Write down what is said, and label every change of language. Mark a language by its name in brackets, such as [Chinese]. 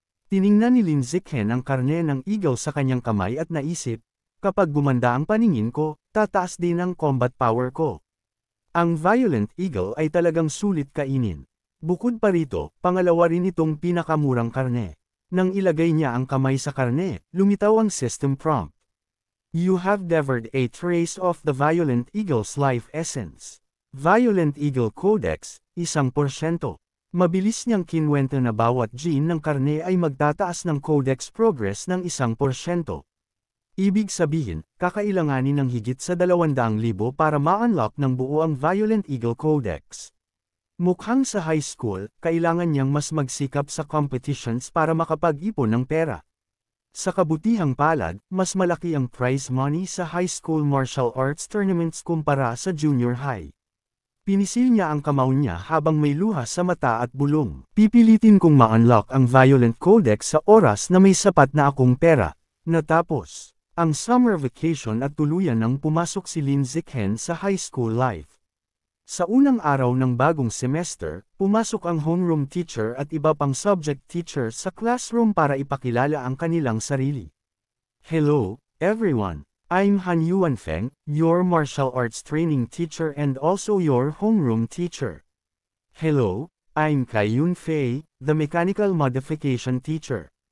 [Filipino] Tiningnan ni Lin Zichen ang karne ng eagle sa kanyang kamay at naisip, kapag gumanda ang paningin ko, tataas din ang combat power ko. Ang Violent Eagle ay talagang sulit kainin. Bukod pa rito, pangalawa rin itong pinakamurang karne. Nang ilagay niya ang kamay sa karne, lumitaw ang system prompt. [English] You have devoured a trace of the Violent Eagle's life essence. Violent Eagle Codex, 1%. [Filipino] Mabilis niyang kinwento na bawat gene ng karne ay magtataas ng codex progress ng 1%. Ibig sabihin, kakailanganin ng higit sa 200,000 para ma-unlock ng buo ang Violent Eagle Codex. Mukhang sa high school, kailangan niyang mas magsikap sa competitions para makapag-ipon ng pera. Sa kabutihang palad, mas malaki ang prize money sa high school martial arts tournaments kumpara sa junior high. Pinisil niya ang kamao niya habang may luha sa mata at bulong. Pipilitin kong ma-unlock ang Violent Codex sa oras na may sapat na akong pera. Natapos ang summer vacation at tuluyan nang pumasok si Lin Zichen sa high school life. Sa unang araw ng bagong semester, pumasok ang homeroom teacher at iba pang subject teacher sa classroom para ipakilala ang kanilang sarili. [English] Hello, everyone. I'm Han Yuanfeng, your martial arts training teacher and also your homeroom teacher. Hello, I'm Kai Yunfei, the mechanical modification teacher.